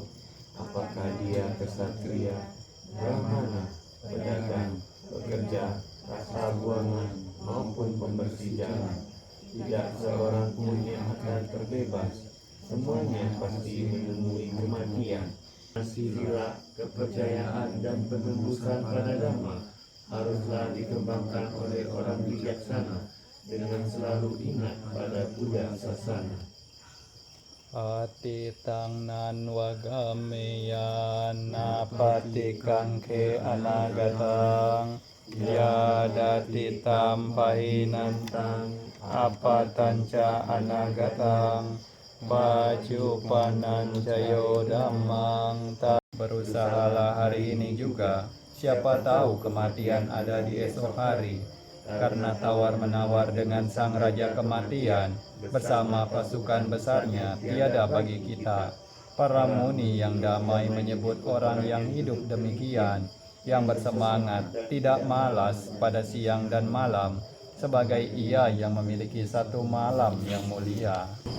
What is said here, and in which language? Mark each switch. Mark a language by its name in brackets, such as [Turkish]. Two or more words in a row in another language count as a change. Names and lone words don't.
[Indonesian] Apakah dia kesatria, brahmana, pedagang, pekerja, sabuangan maupun pembersih jalan, tidak seorang pun yang akan terbebas. Semuanya pasti menemui kematian. Sila, kepercayaan dan penembusan pada dhamma haruslah dikembangkan oleh orang bijaksana dengan selalu ingat pada Buddha Sasana. [Pali] Atitang nan wagameyan napatikang ke anagatang yadati tampahinantang apatanca anagatang pacupanancayo dhammang. [Indonesian] Berusahalah hari ini juga, siapa tahu kematian ada di esok hari. Karena tawar-menawar dengan sang raja kematian bersama pasukan besarnya tiada bagi kita. Para muni yang damai menyebut orang yang hidup demikian, yang bersemangat, tidak malas pada siang dan malam, sebagai ia yang memiliki satu malam yang mulia.